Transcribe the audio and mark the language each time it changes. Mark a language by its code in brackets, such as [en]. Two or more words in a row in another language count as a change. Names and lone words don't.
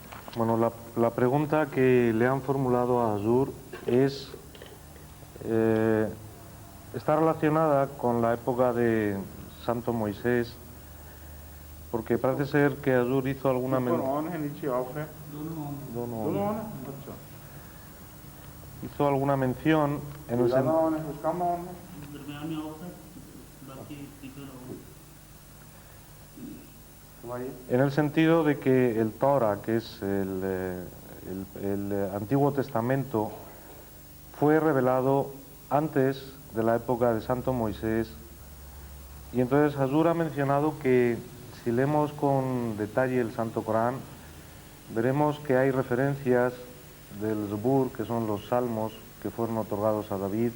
[es] Bueno, la pregunta que le han formulado a Azur es, está relacionada con la época de Santo Moisés, porque parece ser que Azur hizo alguna [hi] ऊपर ऑन है नीचे ऑफ है दोनों दोनों ऑन है अच्छा [es] hizo alguna mención en el, [hi] ज़्यादा ऑन है कुछ कम ऑन है दरमियान में ऑफ है बाकी [en] speaker on [hi] भाई [es] en el sentido de que el Torah, que es el Antiguo Testamento, fue revelado antes de la época de Santo Moisés. Y entonces Azur ha mencionado que si leemos con detalle el Santo Corán, veremos que hay referencias del Zebur, que son los salmos que fueron otorgados a David.